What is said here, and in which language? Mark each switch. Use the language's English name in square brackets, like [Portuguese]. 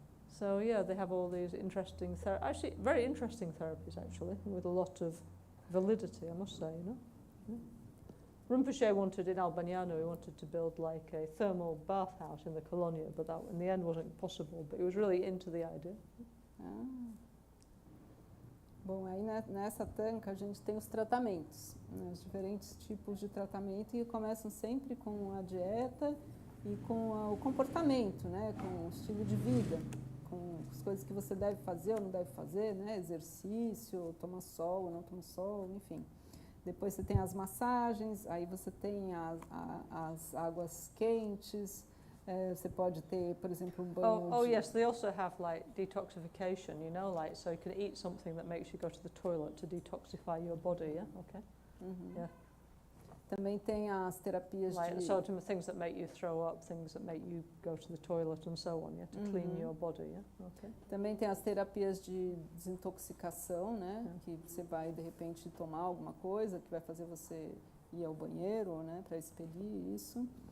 [English] So yeah, they have all these interesting, actually very interesting therapies actually, with a lot of validity, I must say, you know? Yeah. Rinpoche wanted in Albaniano, he wanted to build like a thermal bathhouse in the colonia, but that in the end wasn't possible, but he was really into the idea. [Portuguese] Bom, aí nessa tanca a gente tem os tratamentos, né, os diferentes tipos de tratamento que começam sempre com a dieta e com o comportamento, né, com o estilo de vida, com as coisas que você deve fazer ou não deve fazer, né, exercício, tomar sol ou não tomar sol, enfim. Depois você tem as massagens, aí você tem as águas quentes. Você pode ter, por exemplo, um banho [English] yes, they also have like detoxification, you know, like so you can eat something that makes you go to the toilet to detoxify your body, yeah, okay. Yeah. [Portuguese] Também tem as terapias [English] like, [Portuguese] de... [English] So things that make you throw up, things that make you go to the toilet and so on, yeah, to clean your body, yeah, okay. [Portuguese] Também tem as terapias de desintoxicação, né, que você vai de repente tomar alguma coisa que vai fazer você ir ao banheiro, né, para expelir isso.